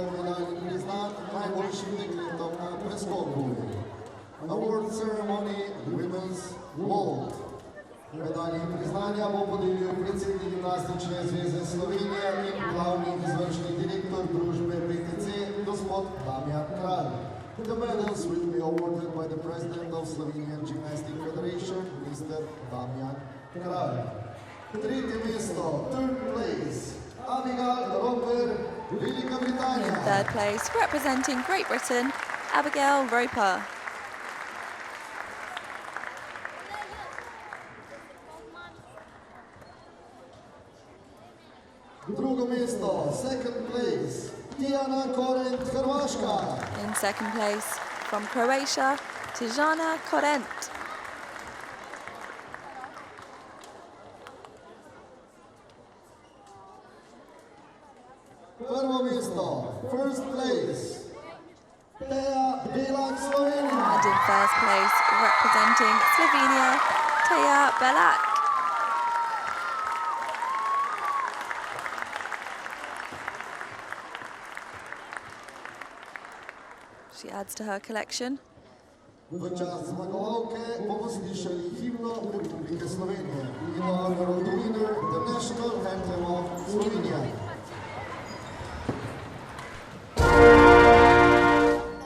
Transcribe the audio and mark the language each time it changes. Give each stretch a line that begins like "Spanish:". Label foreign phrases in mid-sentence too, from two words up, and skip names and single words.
Slovenian: medalj priznanj najboljšim dekletom na preskoku.
English: Award ceremony Women's Vault.
Slovenian: Medalje priznanja bo podelil predsednik Gimnastične zveze Slovenije in glavni izvršni direktor družbe PTC, gospod Damjan Kralj.
English: The medals will be awarded by the President of Slovenian Gymnastic Federation, Mr.
Slovenian: Damjan Kralj. Tretje mesto,
English: third place, Abigail Roper, Velika Britannia. In third place, representing Great Britain, Abigail Roper.
Slovenian: Drugo mesto,
English: second place,
Slovenian: Tijana Korent, Hrvaška.
English: In second place, from Croatia, Tijana Korent.
Slovenian: Prvo mesto,
English: first place, Teja Belak, Slovenia. And in first place, representing Slovenia, Teja Belak. She adds to her collection.
Slovenian: V čast zmagovalke bomo slišali himno Republike Slovenije.
English: In honor of the winner, the national anthem of Slovenia.